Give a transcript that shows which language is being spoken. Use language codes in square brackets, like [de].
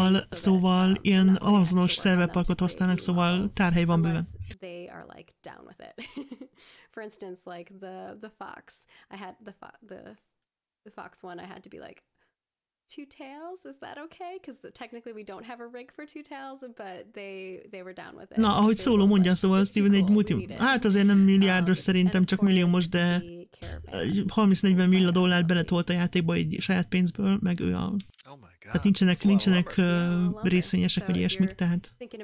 [hu] Szóval ilyen amazonos szerverparkot használnak, szóval tárhely van bőven. [en] They are like down with it. For instance, like the fox, I had the fox one. I had to be like, 2 tails, is that okay? Because technically we don't have a rig for 2 tails, but they were down with it. [hu] Na, ahogy szóló mondja, szóval Steven egy multi... Hát azért nem milliárdos szerintem, csak milliómos, de 30-40 millió dollárt beletolt a játékba egy saját pénzből, meg ő a... Tehát nincsenek részvényesek, vagy ilyesmik, tehát...